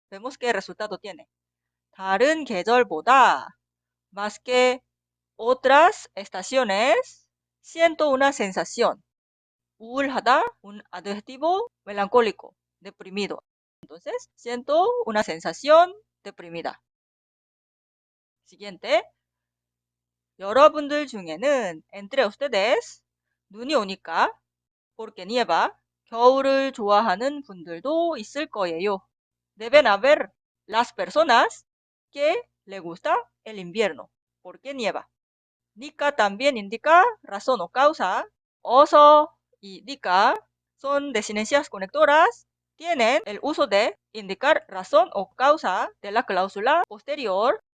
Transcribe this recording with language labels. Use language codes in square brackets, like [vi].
[es] Vemos qué resultado tiene. [ko] 다른 계절보다 [es] más que otras estaciones siento una sensación. [ko] 우울하다, [es] un adjetivo melancólico, deprimido. Entonces, siento una sensación deprimida. Siguiente. [ko] 여러분들 중에는 [es] entre ustedes [ko] 눈이 오니까 [es] porque nieva [ko] 겨울을 좋아하는 분들도 있을 거예요. [es] Deben haber las personas que le gusta el invierno porque nieva. Nica también indica razón o causa. Oso y nica son desinencias conectoras. Tienen el uso de indicar razón o causa de la cláusula posterior.